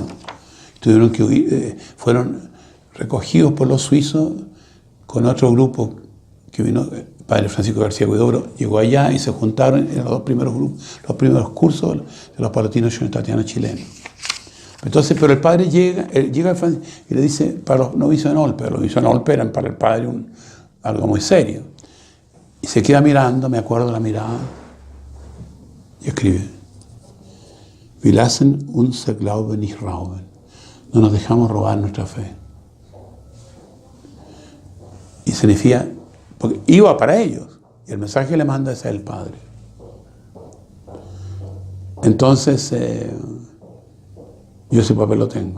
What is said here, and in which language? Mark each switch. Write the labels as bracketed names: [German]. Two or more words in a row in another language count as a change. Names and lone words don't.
[Spanish] Tuvieron que huir, fueron recogidos por los suizos con otro grupo que vino, el padre Francisco García Huidobro llegó allá y se juntaron en los dos primeros grupos, los primeros cursos de los palatinos trinitarianos chilenos. Entonces, pero el padre llega y le dice, para los novicios de Olpe, los novicios de Olpe eran para el padre algo muy serio. Y se queda mirando, me acuerdo de la mirada, y escribe: [German] Wir lassen unser Glauben nicht rauben. [Spanish] No nos dejamos robar nuestra fe. Y significa, porque iba para ellos, y el mensaje que le manda es el Padre. Entonces, yo ese papel lo tengo.